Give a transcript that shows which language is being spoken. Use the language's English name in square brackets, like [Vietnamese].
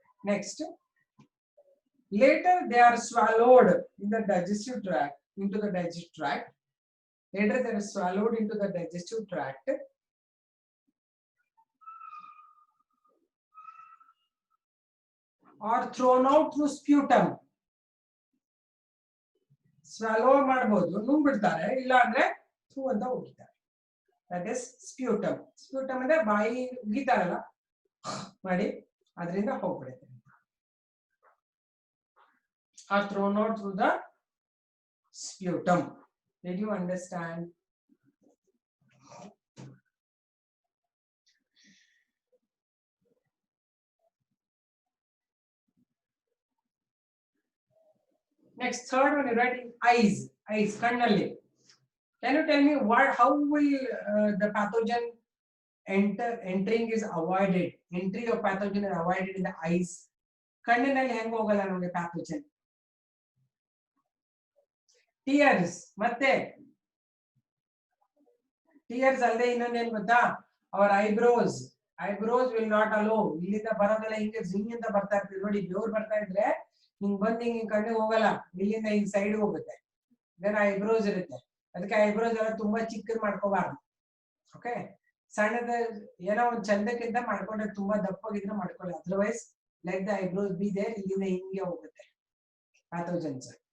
[English] Next, later they are swallowed in the digestive tract, into the digestive tract. Later they are swallowed into the digestive tract. Or thrown out through sputum. [Kannada] Swallow ಮಾಡಬಹುದು, ನುಂಗ್ಬಿಡ್ತಾರೆ, ಇಲ್ಲ ಅಂದ್ರೆ through ಅಂತ ಹೋಗಿದ್ದಾರೆ. [English] That is sputum. [Kannada] Sputum ಅಂದ್ರೆ ಬಾಯಿ ಉಗಿತಾರಲ್ಲ ಮಾಡಿ ಅದರಿಂದ ಹೋಗ್ಬಿಡುತ್ತೆ. [English] Are thrown out through the sputum. Did you understand? Next, third one, you write eyes. Eyes, [Kannada] kannalli. [English] Can you tell me how will the pathogen entering is avoided? Entry of pathogen is avoided in the eyes. [Kannada] ಕಣ್ಣಿನಲ್ಲಿ ಹೆಂಗ್ ಹೋಗಲ್ಲ ನಮಗೆ pathogen? Tears ಮತ್ತೆ tears ಅಲ್ಲದೆ ಇನ್ನೊಂದೇನು ಗೊತ್ತಾ? [English] Our eyebrows will not allow. [Kannada] ಇಲ್ಲಿಂದ ಬರೋದೆಲ್ಲ ಹಿಂಗೆ ಜಿಂಗ್ ಅಂತ ಬರ್ತಾ ಇರ್ತದೆ ನೋಡಿ, ಬೆವರು ಬರ್ತಾ ಇದ್ರೆ ಹಿಂಗ್ ಬಂದು ಹಿಂಗ್ ಕಣ್ಣಿಗೆ ಹೋಗಲ್ಲ, ಇಲ್ಲಿಂದ ಹಿಂಗ್ ಸೈಡ್ ಹೋಗುತ್ತೆ. then eyebrows ಇರುತ್ತೆ, ಅದಕ್ಕೆ ಐಬ್ರೋಸ್ ಎಲ್ಲ ತುಂಬಾ ಚಿಕ್ಕದ್ ಮಾಡ್ಕೋಬಾರ್ದು. ಓಕೆ, ಸಣ್ಣದ ಏನೋ ಒಂದು ಚಂದಕ್ಕಿಂತ ಮಾಡ್ಕೊಂಡ್ರೆ ತುಂಬಾ ದಪ್ಪಗಿದ್ರೆ ಮಾಡ್ಕೊಳ್ಳಿ, [English] otherwise let the eyebrows be there, [Kannada] ಇಲ್ಲಿಂದ ಹಿಂಗೆ ಹೋಗುತ್ತೆ ಪ್ಯಾಥೋಜನ್ಸ್.